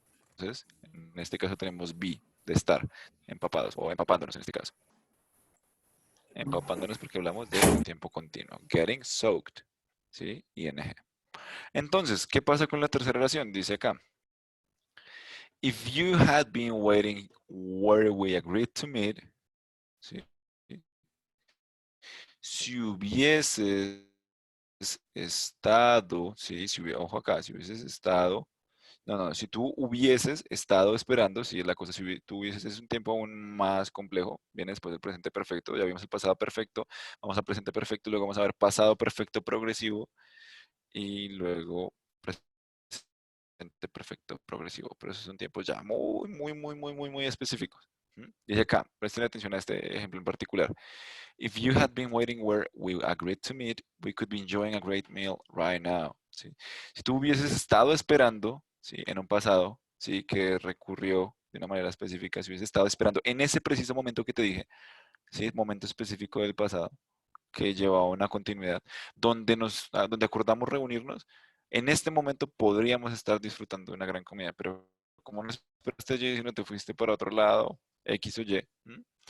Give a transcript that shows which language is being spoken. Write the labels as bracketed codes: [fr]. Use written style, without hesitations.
[es] Entonces, en este caso tenemos be, de estar, empapados o empapándonos en este caso. Empapándonos porque hablamos de tiempo continuo. [en] Getting soaked. [es] ¿Sí? ING. Entonces, ¿qué pasa con la tercera oración? Dice acá. [en] If you had been waiting where we agreed to meet, [es] ¿sí? Si hubieses estado, ¿sí? Ojo acá, si hubieses estado, No, si tú hubieses estado esperando, si la cosa, si tú hubieses, es un tiempo aún más complejo, viene después del presente perfecto, ya vimos el pasado perfecto, vamos al presente perfecto, luego vamos a ver pasado perfecto progresivo y luego presente perfecto progresivo, pero esos son tiempos ya muy específicos. ¿Mm? Dice acá, presten atención a este ejemplo en particular. [en] If you had been waiting where we agreed to meet, we could be enjoying a great meal right now. [es] ¿Sí? Si tú hubieses estado esperando, ¿sí? En un pasado, ¿sí? Que recurrió de una manera específica, si hubieses estado esperando en ese preciso momento que te dije, ¿sí? Momento específico del pasado, que llevaba a una continuidad, donde acordamos reunirnos, en este momento podríamos estar disfrutando de una gran comida, pero como no esperaste allí, sino te fuiste para otro lado, X o Y, ¿m?